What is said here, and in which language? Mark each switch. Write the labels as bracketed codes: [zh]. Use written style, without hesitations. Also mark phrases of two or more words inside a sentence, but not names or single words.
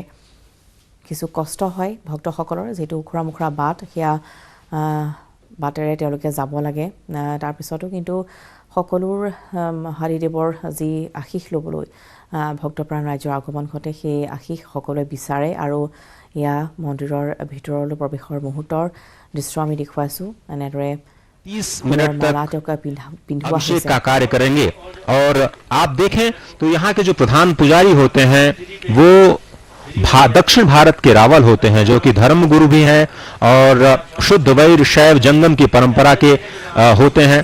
[as] কিছু কষ্ট হয় ভক্তসকলৰ, যিহেতু ওখৰা মোখৰা বাট, সেয়া বাটেৰে তেওঁলোকে যাব লাগে। তাৰপিছতো কিন্তু সকলোৰ হাৰিদেৱৰ যি আশীষ ল'বলৈ ভক্তপ্ৰাণ ৰাইজৰ আগমন ঘটে, সেই আশীষ সকলোৱে বিচাৰে। আৰু এয়া মন্দিৰৰ ভিতৰলৈ প্ৰৱেশৰ মুহূৰ্তৰ দৃশ্য আমি দেখুৱাইছোঁ। এনেদৰে [hi] 30 मिनट तक अभिषेक का कार्य करेंगे। और आप देखें तो यहाँ के जो प्रधान पुजारी होते हैं वो दक्षिण भारत के रावल होते हैं, जो कि धर्मगुरु भी हैं और शुद्ध वैर शैव जंगम की परंपरा के होते हैं।